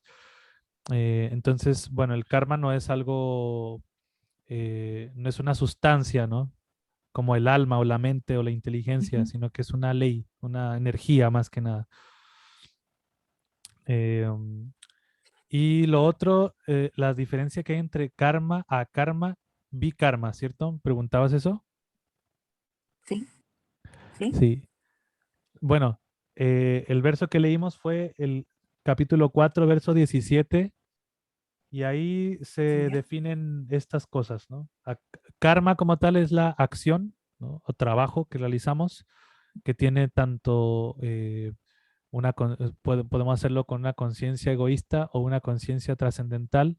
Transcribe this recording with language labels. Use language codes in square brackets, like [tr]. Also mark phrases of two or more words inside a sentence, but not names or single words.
[es] Entonces, bueno, el karma no es algo, no es una sustancia, ¿no? Como el alma o la mente o la inteligencia, sino que es una ley, una energía más que nada. Y lo otro, la diferencia que hay entre karma, akarma, vikarma, ¿cierto? ¿Preguntabas eso? Sí, sí. Sí. Bueno, el verso que leímos fue el capítulo 4, verso 17, y ahí se Ya. definen estas cosas, ¿no? Karma como tal es la acción, ¿no? O trabajo que realizamos, que tiene tanto podemos hacerlo con una conciencia egoísta o una conciencia trascendental.